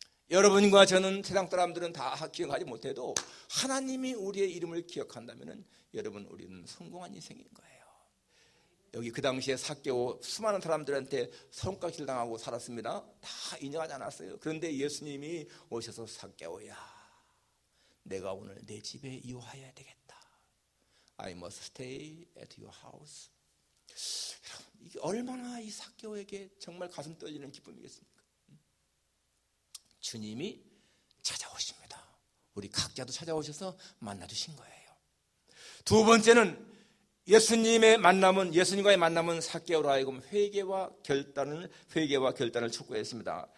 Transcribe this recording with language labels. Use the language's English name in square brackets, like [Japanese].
[Korean] 여러분과 저는 세상 사람들은 다 기억하지 못해도 하나님이 우리의 이름을 기억한다면 여러분 우리는 성공한 인생인 거예요. 여기 그 당시에 삭개오 수많은 사람들한테 손가락질 당하고 살았습니다. 다 인정하지 않았어요. 그런데 예수님이 오셔서 삭개오야 내가 오늘 내 집에 유하여야 되겠다. [English] I must stay at your house. [Korean] 이게 얼마나 이 삭개오에게 정말 가슴 떨리는 기쁨이겠습니까? 주님이 찾아오십니다. 우리 각자도 찾아오셔서 만나주신 거예요. 두 번째는 예수님과의 만남은 삭개오로 하여금 회개와 결단을 촉구했습니다.